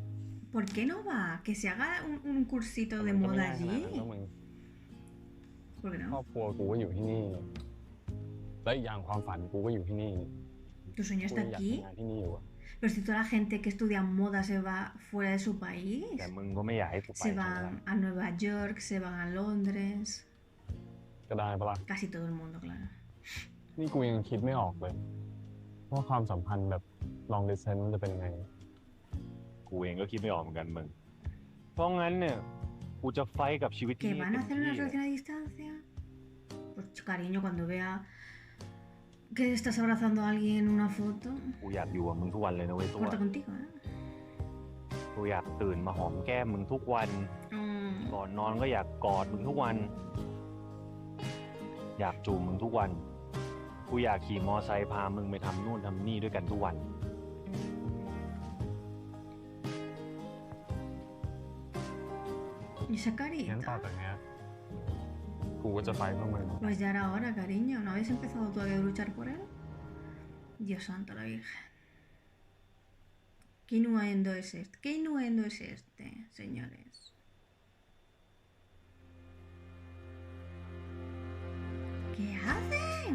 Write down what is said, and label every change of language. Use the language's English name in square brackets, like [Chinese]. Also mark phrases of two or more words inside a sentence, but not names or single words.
[Spanish] ¿Por qué no va? Que se haga un cursito de [Thai] มันก็ไม่ [Spanish] moda [Thai] ง่ายขนาด [Spanish] allí. [Thai] นั้นนะมึง [Spanish] ¿Por qué [Thai] ครอ [Spanish] no? [Thai] บครัวกูก็อยู่ที่นี่ และอีกอย่างความฝันกูก็อยู่ที่นี่ [Spanish] ¿Tu sueño [Thai] กู [Spanish] está [Thai] ยังอยาก [Spanish] aquí? [Thai] ทำงานที่นี่อยู่อะ [Spanish] Pero si toda la gente que estudia moda se va fuera de su país, [Thai] แต่มึงก็ไม่อยากให้กูไป [Spanish] se van a Nueva York, se van a Londres, [Thai] ก็ได้ปะล่ะ [Spanish] casi todo el mundo, claro. [Thai] นี่กูยังคิดไม่ออกเลยว่าความสัมพันธ์แบบ [English] long distance [Thai] มันจะเป็นยังไง กูเองก็คิดไม่ออกเหมือนกันมึง เพราะงั้นเนี่ย กูจะไฟท์กับชีวิตที่ [Spanish] ¿Que [Thai] นี่ [Spanish] van a [Thai] เต็ม [Spanish] hacer una [Thai] ที่เลย [Spanish] relación a distancia? Pues cariño, cuando vea que estás abrazando a alguien en una foto, [Thai] กูอยากอยู่กับมึงทุกวันเลยนะเว้ยตัว [Spanish] corta contigo, ¿eh? [Thai] กูอยากตื่นมาหอมแก้มมึงทุกวัน Mm. ก่อนนอนก็อยากกอดมึงทุกวัน อยากจูบมึงทุกวัน กูอยากขี่มอไซค์พามึงไปทำนู่นทำนี่ด้วยกันทุกวัน [Spanish] ¿Y esa [Thai] งั้นต่อ [Spanish] carita? [Thai] จากเนี้ยกูก็จะไฟเพื่อมึง [Spanish] Pues ya era hora, cariño. ¿No habéis empezado todavía a luchar por él? Dios santo, la Virgen. ¿Qué innuendo es este? ¿Qué innuendo es este, señores? ¿Qué hacen?